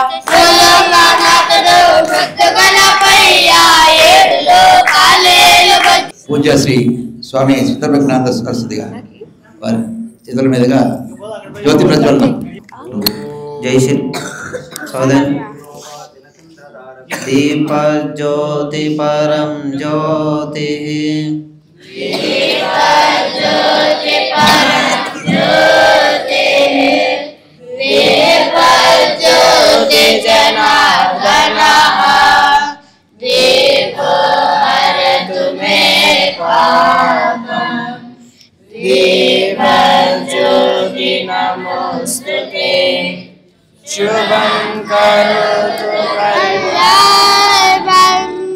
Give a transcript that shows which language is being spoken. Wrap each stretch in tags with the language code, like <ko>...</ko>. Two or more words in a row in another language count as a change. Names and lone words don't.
<te>పూజ్య శ్రీ స్వామి సీతపట్నానంద సరస్వతి గారు వారి చేతుల మీదుగా జ్యోతి ప్రజ్వలన. జై శ్రీ సోదన్.</te> <sa>दीप ज्योति परं ज्योति, जनार्दनः दीपो हरतु मे पापम्, दीपज्योति नमोस्तुते, शुभं करोतु कल्याणम्,</sa>